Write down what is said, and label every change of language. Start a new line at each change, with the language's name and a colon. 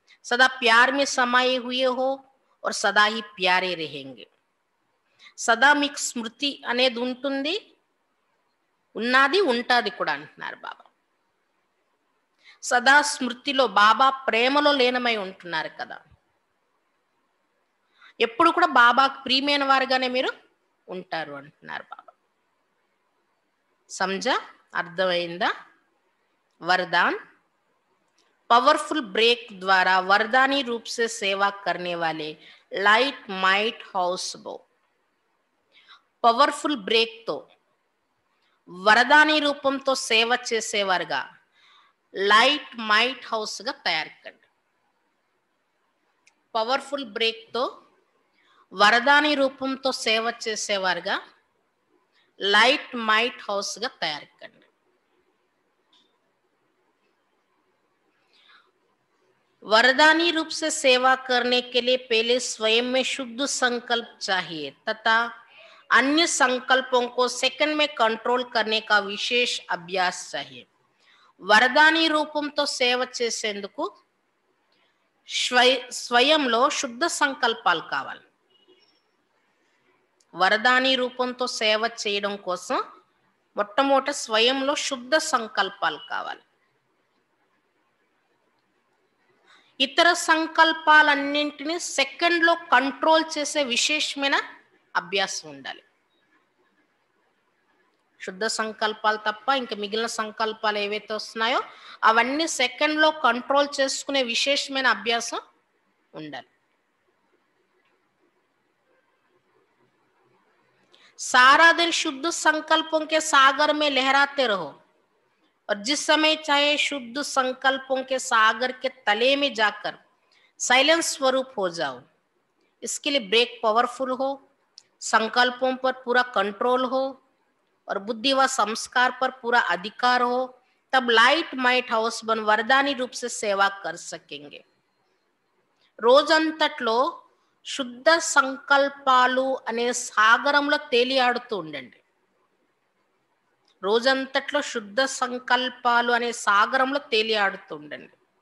Hindi: सदा प्यार में समाये हुए हो और सदा ही प्यारे रहेंगे.
Telugu: సదా మీకు స్మృతి అనేది ఉంటుంది, ఉన్నది ఉంటాది కూడా అంటున్నారు బాబా. సదా స్మృతిలో బాబా ప్రేమలో లీనమై ఉంటున్నారు కదా, ఎప్పుడు కూడా బాబాకు ప్రియమైన వారుగానే మీరు ఉంటారు అంటున్నారు బాబా.
Hindi: समझा,
Telugu: అర్థమైందా?
Hindi: वरदान पावरफुल ब्रेक द्वारा वरदानी रूप से सेवा करने वाले लाइट माइट हाउस बो.
Telugu: పవర్ఫుల్ బ్రేక్తో వరదాని రూపంతో సేవ చేసేవారుగా లైట్ మైట్ హౌస్గా తయారు కండి. పవర్ఫుల్ బ్రేక్తో వరదాని రూపంతో సేవ చేసేవారుగా లైట్ మైట్ హౌస్గా తయారు కండి.
Hindi: वरदानी रूप से सेवा करने के लिए पहले स्वयं में शुद्ध संकल्प चाहिए तथा अन्य संकल्पों को सेकंड में कंट्रोल करने का विशेष अभ्यास चाहिए.
Telugu: వరదాని రూపంతో సేవ చేసేందుకు స్వయంలో శుద్ధ సంకల్పాలు కావాలి. వరదాని రూపంతో సేవ చేయడం కోసం మొట్టమొదట స్వయంలో శుద్ధ సంకల్పాలు కావాలి. ఇతర సంకల్పాలన్నింటినీ సెకండ్లో కంట్రోల్ చేసే విశేషమైన అభ్యాసం ఉండాలి. శుద్ధ సంకల్పాలు తప్ప ఇంకా మిగిలిన సంకల్పాలు ఏవైతే వస్తున్నాయో అవన్నీ సెకండ్లో కంట్రోల్ చేసుకునే విశేషమైన అభ్యాసం ఉండాలి.
Hindi: सारा दिन शुद्ध संकल्पों के सागर में लहराते रहो और जिस समय चाहे शुद्ध संकल्पों के सागर के तले में जाकर साइलेंस स्वरूप हो जाओ. इसके लिए ब्रेक पावरफुल हो, संकल्पों पर पूरा कंट्रोल हो और बुद्धि व संस्कार पर पूरा अधिकार हो, तब लाइट माइट हाउस बन वरदानी रूप से सेवा कर सकेंगे.
Telugu: రోజంతట్లో శుద్ధ సంకల్పాలు అనే సాగరంలో తేలియాడుతూ ఉండండి. రోజంతట్లో శుద్ధ సంకల్పాలు అనే సాగరంలో తేలియాడుతుండండి.